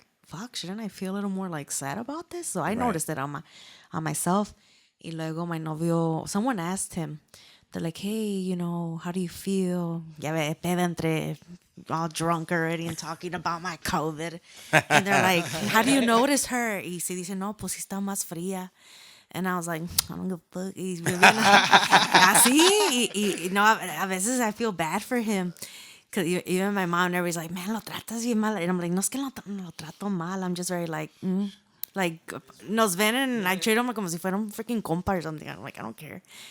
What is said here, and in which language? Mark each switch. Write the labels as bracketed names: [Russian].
[English] fuck, shouldn't I feel a little more like sad about this? So I Right. noticed it on myself. [Spanish] Y luego [English] my novio, someone asked him, they're like, hey, how do you feel? [Spanish] Ya ve, peda entre [English] all drunk already and talking about my COVID. And they're like, how do you notice her? [Spanish] Y si dice, no, pues sí está más fría. [English] And I was like, I don't give a fuck. He's really así. [Spanish] No, a veces [English] I feel bad for him. Because even my mom and everybody's like, man, [Spanish] lo tratas bien mal. [English] And I'm like, [Spanish] no es que lo trato mal. [English] I'm just very like, like, [Spanish] nos ven [English] and I treat them [Spanish] como si fuera un [English] freaking compa or something. I'm like, I don't care.